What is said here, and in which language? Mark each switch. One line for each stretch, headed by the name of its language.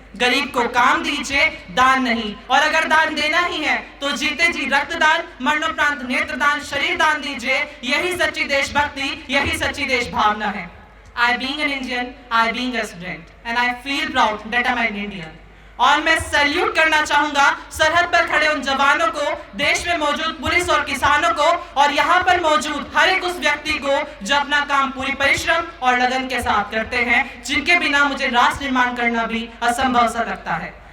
Hindi: गरीब को काम दीजिए, दान नहीं। और अगर दान देना ही है तो जीते जी रक्तदान, मरणोपरांत नेत्रदान, शरीर दान दीजिए। यही सच्ची देशभक्ति, यही सच्ची देश भावना है।
English: I being an Indian,
Hindi: I being a student, and I feel proud that I'm an Indian. और मैं सैल्यूट करना चाहूंगा सरहद पर खड़े उन जवानों को, देश में मौजूद पुलिस और किसानों को, और यहाँ पर मौजूद हर एक उस व्यक्ति को जो अपना काम पूरी परिश्रम और लगन के साथ करते हैं, जिनके बिना मुझे राष्ट्र निर्माण करना भी असंभव सा लगता है।